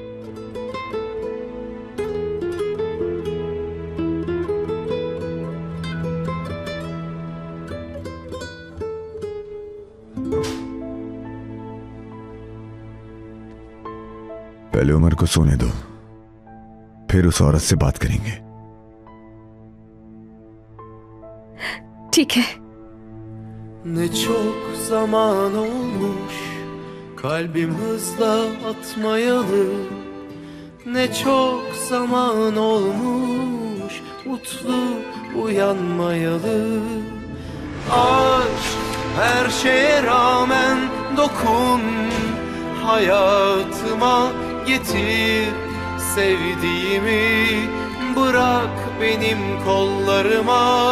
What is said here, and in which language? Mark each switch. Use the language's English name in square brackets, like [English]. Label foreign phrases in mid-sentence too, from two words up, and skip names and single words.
[Urdu] पहले उमर को सोने दो, फिर उस औरत से बात करेंगे। ठीक है। [Turkish] Ne çok zaman olmuş kalbim hızla atmayalı. Ne çok zaman olmuş mutlu uyanmayalı. Aşk her şeye rağmen dokun hayatıma getir sevdiğimi, bırak benim kollarıma.